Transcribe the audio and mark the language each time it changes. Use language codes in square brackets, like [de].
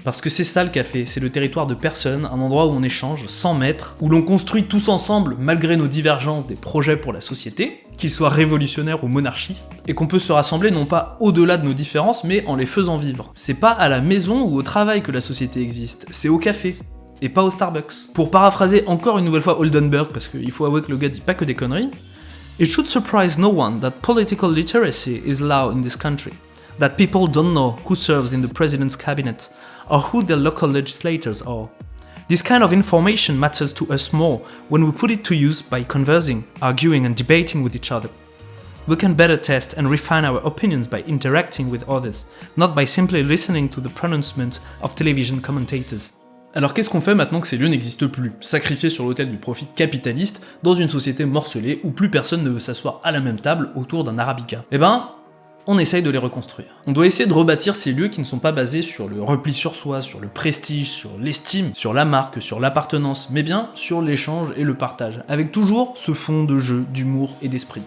[fr] Parce que c'est ça le café, c'est le territoire de personne, un endroit où on échange sans maître, où l'on construit tous ensemble, malgré nos divergences, des projets pour la société, qu'ils soient révolutionnaires ou monarchistes, et qu'on peut se rassembler non pas au-delà de nos différences, mais en les faisant vivre. C'est pas à la maison ou au travail que la société existe, c'est au café. Et pas au Starbucks. Pour paraphraser encore une nouvelle fois Oldenburg, parce qu'il faut avouer que le gars dit pas que des conneries, [en] It should surprise no one that political literacy is low in this country. That people don't know who serves in the president's cabinet, or who their local legislators are. This kind of information matters to us more when we put it to use by conversing, arguing and debating with each other. We can better test and refine our opinions by interacting with others, not by simply listening to the pronouncement of television commentators. [fr] Alors qu'est-ce qu'on fait maintenant que ces lieux n'existent plus, sacrifiés sur l'autel du profit capitaliste, dans une société morcelée où plus personne ne veut s'asseoir à la même table autour d'un arabica? Eh ben, on essaye de les reconstruire. On doit essayer de rebâtir ces lieux qui ne sont pas basés sur le repli sur soi, sur le prestige, sur l'estime, sur la marque, sur l'appartenance, mais bien sur l'échange et le partage, avec toujours ce fond de jeu, d'humour et d'esprit.